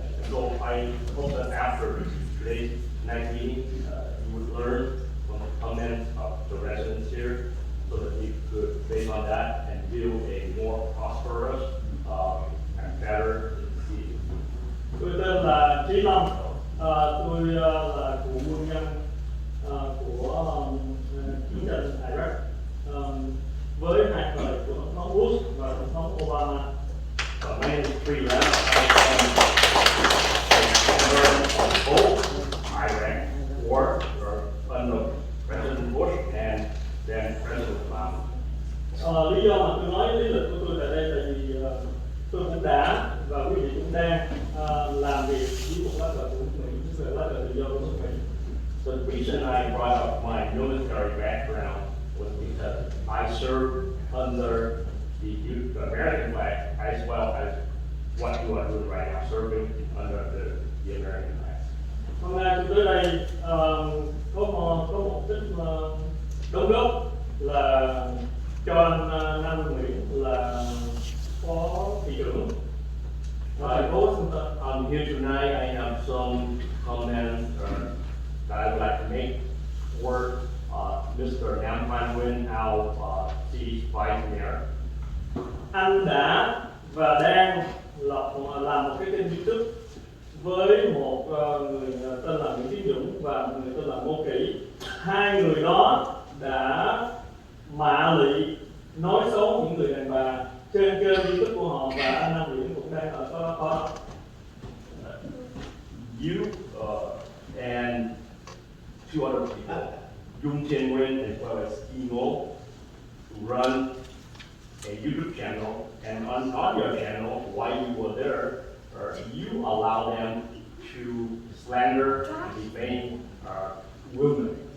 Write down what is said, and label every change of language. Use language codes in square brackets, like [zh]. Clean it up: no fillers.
[en] So I hope that after today's night meeting, you would learn from the comments of the residents here, so that you could, based on that, and build a more prosperous and better city. [vi] Tôi tên là Trí Long, tôi là cựu quân nhân của chiến tranh Iraq với hai thời của tổng thống Bush và tổng thống Obama. [en] My name is Tree Lam. On both Iraq war under President Bush and then President Obama. [vi] Lý do mà tôi nói lý lịch của tôi tại đây là vì tôi cũng đã và quý vị cũng đang làm việc với một lá cờ của Mỹ, về lá cờ tự do của nước Mỹ. [en] So the reason I brought up my military background was because I served under the American flag as well as what you are doing right now, serving under the American flag. [vi] Hôm nay tôi tới đây có một ít đóng góp là cho anh Nam Nguyễn là phó thị trưởng thành phố Washington. [en] Here tonight I have some comments that I would like to make toward Mr. Nam Quan Nguyen, our city's vice mayor. [vi] Anh đã và đang làm một cái kênh YouTube với một người tên là Nguyễn Tiến Dũng và một người tên là Ngô Kỷ. Hai người đó đã mạ lị nói xấu những người đàn bà trên kênh YouTube của họ, và anh Nam Nguyễn cũng đang ở có. [en] You and two other people, Dung Thiên Nguyen as well as Emo, run a YouTube channel, and on your channel, while you were there, you allow them to slander and defame women.